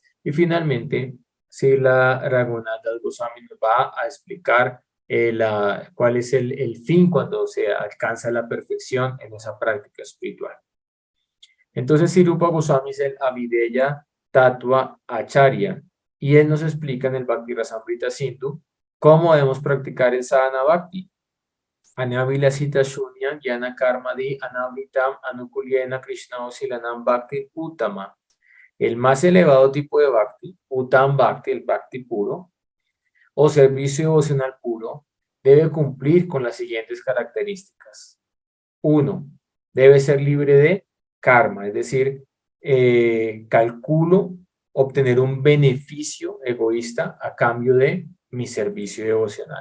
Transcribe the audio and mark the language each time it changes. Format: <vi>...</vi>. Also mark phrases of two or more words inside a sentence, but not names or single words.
<es>Y finalmente, Srila Raghunatha Goswami nos va a explicar cuál es el fin cuando se alcanza la perfección en esa práctica espiritual. Entonces, Sri Rupa Goswami es el</es> <sa>Avideya Tattva Acharya</sa> <es>y él nos explica en el Bhakti Rasamrita Sindhu cómo debemos practicar el</es> <sa>Sadhana Bhakti. Anavilasita Shunya Jnana Karmadi Anavritam Anukulyena Krishna Osilanam Bhakti Uttama.</sa> <es>El más elevado tipo de Bhakti,</es> <sa>Uttam Bhakti,</sa> <es>el Bhakti puro, o servicio devocional puro, debe cumplir con las siguientes características. 1. Debe ser libre de karma, es decir, calculo obtener un beneficio egoísta a cambio de mi servicio devocional.</es>